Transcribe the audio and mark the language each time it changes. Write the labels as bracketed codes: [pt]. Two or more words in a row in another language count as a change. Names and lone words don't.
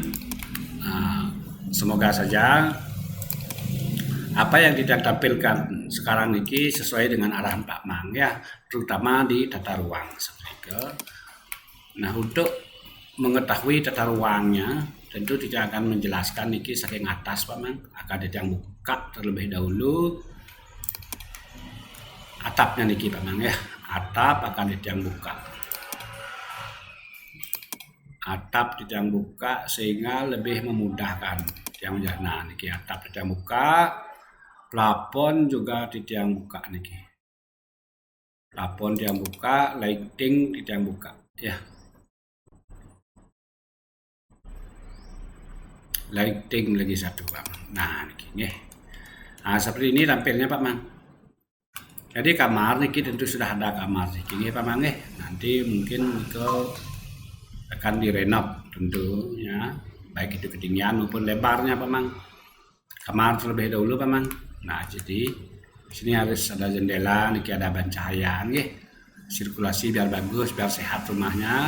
[id] Nah, semoga saja apa yang kita tampilkan sekarang niki sesuai dengan arahan Pak Mang ya, terutama di tata ruang seperti itu. Nah, untuk mengetahui tata ruangnya tentu tidak akan menjelaskan [ban] niki saking [id] atas Pak Mang. Akan Titiang buka terlebih dahulu atapnya niki Pak Mang ya. Atap akan Titiang buka. atap tiang buka sehingga lebih memudahkan tiang jana niki atap tiang buka, plafon juga tiang buka niki. Plafon tiang buka, lighting tiang buka ya. Lighting lagi satu Bang. Nah niki nggih. Nah seperti ini tampilnya Pak Mang. Jadi kamar niki tentu sudah ada kamar [ban] niki nggih [id] Pak Mang nggih. Nanti mungkin akan direnov tentunya, baik itu ketinggian maupun lebarnya Pak Mang. Kamar terlebih dahulu Pak Mang. Nah jadi di sini harus ada jendela, niki ada pencahayaan nggih. Sirkulasi biar bagus, biar sehat rumahnya.